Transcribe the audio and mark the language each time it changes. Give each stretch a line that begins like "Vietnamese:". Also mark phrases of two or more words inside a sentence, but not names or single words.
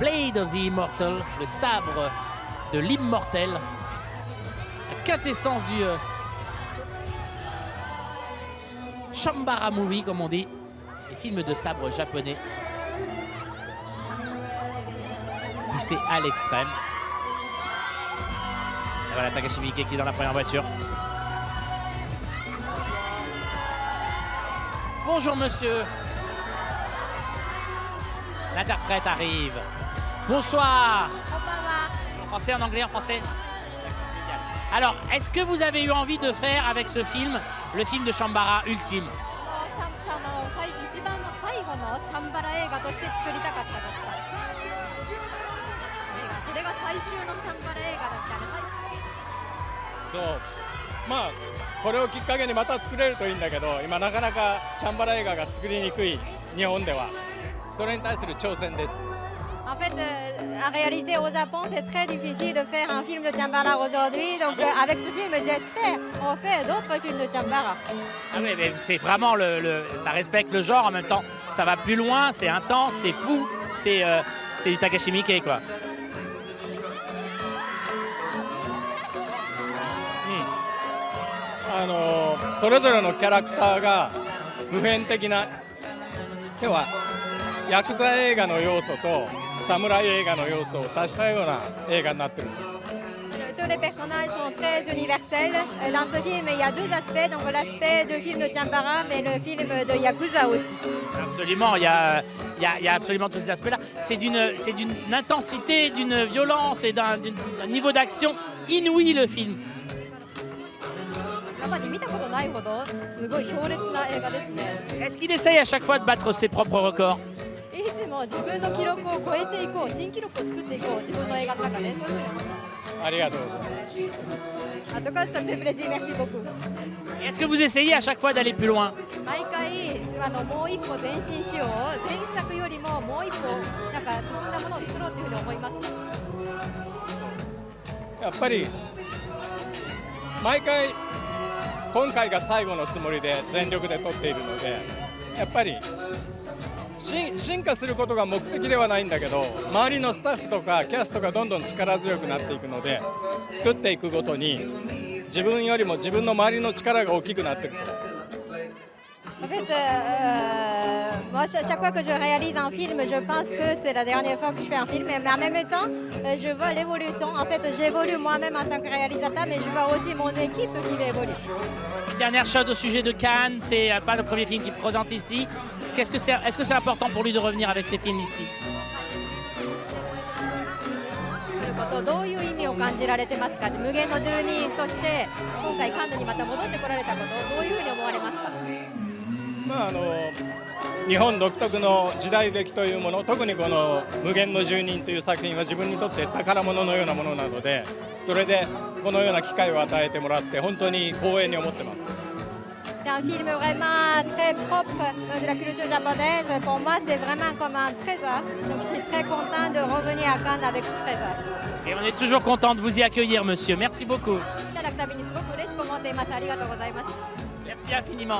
French: Blade of the Immortal, le sabre de l'immortel. La quintessence du Chambara Movie, comme on dit. Les films de sabre japonais. Poussé à l'extrême. Et voilà Takashi Miike qui est dans la première voiture. Bonjour monsieur. L'interprète arrive. Bonsoir. En français, en anglais, en français. Alors, est-ce que vous avez eu envie de faire avec ce film, le film de Chambara ultime?
Japanese: これをきっかけにまた作れるといいんだけど、今なかなかチャンバラ映画が作りにくい日本では、それに対する挑戦です。
French: En fait, en réalité, au Japon, c'est très difficile de faire un film de Chambara aujourd'hui. Donc, avec ce film, j'espère qu'on fait d'autres films de Chambara. Ah oui, mais c'est vraiment ça respecte le genre en même temps. Ça va plus loin, c'est intense, c'est fou, c'est du Takashi Miike, quoi.
Japanese: それぞれのキャラクターが普遍的な、ではヤクザ映画の要素と侍映画の要素を足したような映画になっている。
French: Tous les personnages sont très universels. Dans ce film, il y a deux aspects. Donc l'aspect de film de Chambara, mais le film de Yakuza aussi. Absolument, il y a absolument tous ces aspects-là. C'est d'une intensité, d'une violence et d'un niveau d'action inouï, le film. Est-ce qu'il essaye à chaque fois de battre ses propres records? En tout cas, ça me fait plaisir, merci beaucoup. Est-ce que vous essayez à chaque fois d'aller plus loin?
Japanese: 毎回もう一歩前進しよう、前作よりももう一歩なんか進んだものを作ろうというふうに思います。やっぱり毎回今回が最後のつもりで全力で撮っているので、やっぱり進化することが目的ではないんだけど、周りのスタッフとかキャストがどんどん力強くなっていくので、作っていくごとに自分よりも自分の周りの力が大きくなっていく。
French: En fait, moi, chaque fois que je réalise un film, je pense que c'est la dernière fois que je fais un film. Mais en même temps, je vois l'évolution. En fait, j'évolue moi-même en tant que réalisateur, mais je vois aussi mon équipe qui évolue. Une dernière chose au sujet de Cannes, c'est pas le premier film qu'il présente ici. Est-ce que c'est important pour lui de revenir avec ses films ici?
Japanese: どういう意味を感じられてますか？無限の住人として今回カンヌにまた戻ってこられたこと、どういうふうに思われますか？日本独特の時代劇というもの、特にこの「無限の住人」という作品は自分にとって宝物のようなものなので、それでこのような機会を与えてもらって本当に光栄に思ってます。
French: C'est un film vraiment très propre de la culture japonaise. Pour moi, c'est vraiment comme un trésor. Donc, je suis très content de revenir à Cannes avec ce trésor. Et on est toujours content de vous y accueillir, monsieur. Merci beaucoup. Merci infiniment.